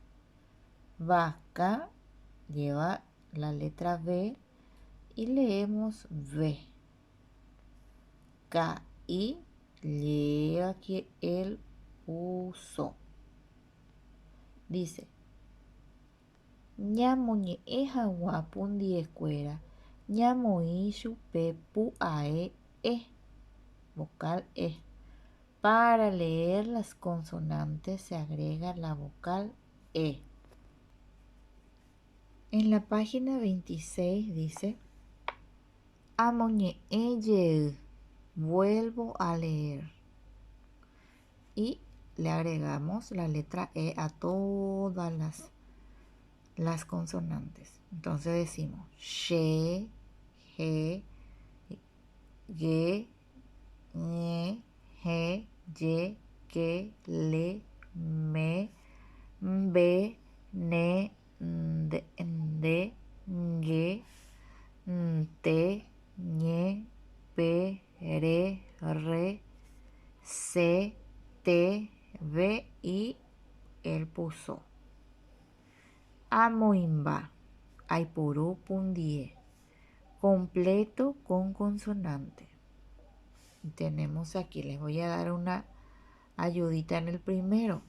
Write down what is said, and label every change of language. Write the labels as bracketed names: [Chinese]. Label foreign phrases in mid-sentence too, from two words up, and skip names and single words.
[Spanish] Vaca lleva la letra V y leemos V. Caí lleva aquí el puso. Dice: [Guarani] ñamoñe'ẽ hag̃ua pundiekuéra ñamoĩ chupe pu'ae E, [Spanish] vocal E. Para leer las consonantes se agrega la vocal E. En la página 26 dice: amoñe'ẽ, vuelvo a leer. Y le agregamos la letra E a todas las consonantes. Entonces decimos she, ge, ye, ñe, je, ye, que, le, me, mbe, ne, nde, ngue, nte, ñe, pe, re, se, te, ve y el puso. [Guarani] Amoimba, Aipurú Pundie, [Spanish] completo con consonante. Tenemos aquí, les voy a dar una ayudita en el primero.